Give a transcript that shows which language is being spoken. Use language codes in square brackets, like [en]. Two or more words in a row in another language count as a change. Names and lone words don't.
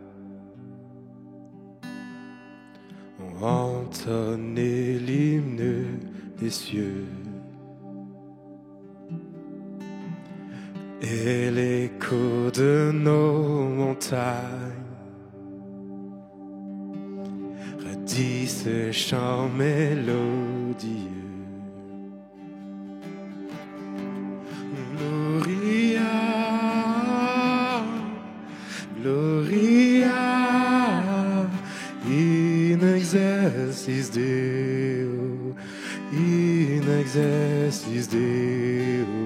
[fr] ont entonné l'hymne des cieux, et l'écho de nos montagnes redit ce chant mélodieux. [la] Gloria, in excelsis Deo, in excelsis Deo.